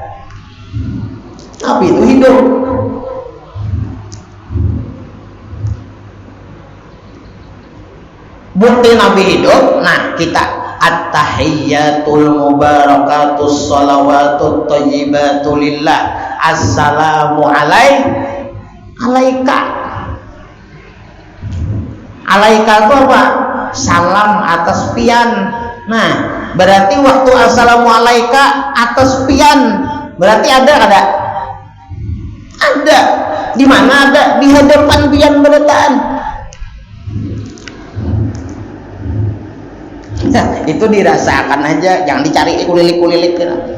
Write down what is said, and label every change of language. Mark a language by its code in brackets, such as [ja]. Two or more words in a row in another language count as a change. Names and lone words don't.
[bjn] Nabi itu hidup. Bukti Nabi hidup, nah kita [ar] التحيات المباركات الصلوات الطيبات لله السلام عليك. [bjn] Alaika itu apa? Salam atas pian. Nah, berarti waktu [ar] السلام عليك [bjn] atas pian, berarti ada kada? Ada. Di mana ada? Di hadapan pian berataan. Nah, itu dirasakan aja, jangan dicari kulilik-kulilik kita.